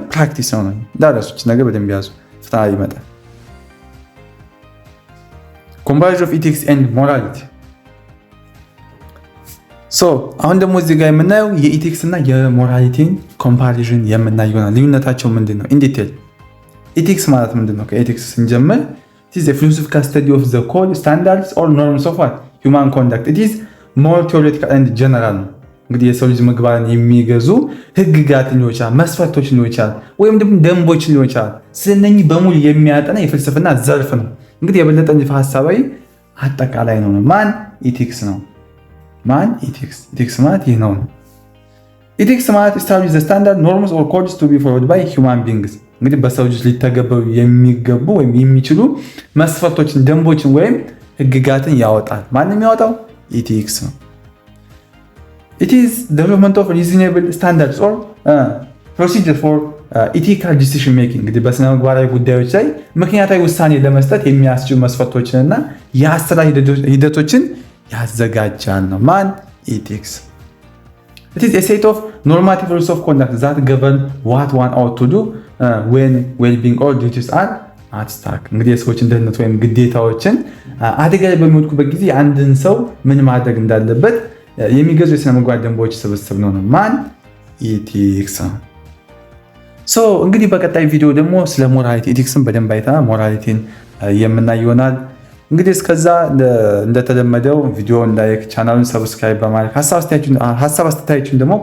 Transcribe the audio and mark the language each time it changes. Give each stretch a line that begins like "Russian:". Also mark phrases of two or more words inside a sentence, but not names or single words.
Amharic: ፕራክቲስ ነው። ዳራሶች ነገር በደንብ ያዙ፣ ፍታ ይመጣል።
English: comparison of ethics and morality።
Amharic: ሶ አሁን ደግሞ እዚህ ጋር የምናየው የኢቲክስ እና የሞራሊቲን ኮምፓሪዥን የምናየው ይሆናል። ልዩነታቸው ምንድነው?
English: in detail
Amharic: ኢቲክስ ማለት ምንድነው? ከኢቲክስ ስንጀምር
English: it is a philosophical study of the code, standards or norms of what? Human conduct. It is more theoretical and general
Amharic: ነው። እንግዲህ የሰው ልጅ ምግባርን የሚገዙ ህግጋት ሊሆን ይችላል፣ መስፈርቶች ሊሆን ይችላል፣ ወይም ደግሞ ደንቦች ሊሆን ይችላል። ስለነኚህ በሙሉ የሚያጠና የፍልስፍና ዘርፍ ነው። እንግዲህ የበለጠ ንድፈ ሐሳባዊ አጠቃላይ ነው። ማን? ኢቲክስ ነው። ማን? ኢቲክስ። ኢቲክስ ማለት ይህ ነው። ኢቲክስ ማለት
English: establish the standard norms or codes to be followed by human beings።
Amharic: እንግዲህ በሰው ልጅ ሊተገበሩ የሚገቡ ወይም የሚችሉ መስፈርቶችን፣ ደንቦችን ወይም ህግጋትን ያወጣል። ማንም ያወጣው? ኢቲክስ ነው።
English: It is development of reasonable standards or procedure for ethical decision making።
Amharic: እንግዲህ በስነ ምግባራዊ ጉዳዮች ላይ ምክንያታዊ ውሳኔ ለመስጠት የሚያስችሉ መስፈርቶችንና የአሰራር ሂደቶችን ያዘጋጃል ነው። ማን? ኢቲክስ።
English: It is a set of normative rules of conduct that govern what one ought to do when well-being or duties are at stake።
Amharic: እንግዲህ የሰዎችን ደህንነት ወይም ግዴታዎችን አደጋ ላይ በሚወድቁበት ጊዜ አንድን ሰው ምን ማድረግ እንዳለበት የሚገዙ የስነ ምግባር ደንቦች ስብስብ ነው። ማን? ኢቲክስ። ሶ እንግዲህ በቀጣይ ቪዲዮ ደግሞ ስለ ሞራሊቲ ኢቲክስን በደንብ አይተናል። ሞራሊቲን የምናይ ይሆናል። እንግዲህ እስከዛ እንደተለመደው ቪዲዮውን ላይክ፣ ቻናሉን ሰብስክራይብ በማድረግ ሀሳብ አስተያየታችሁን ደግሞ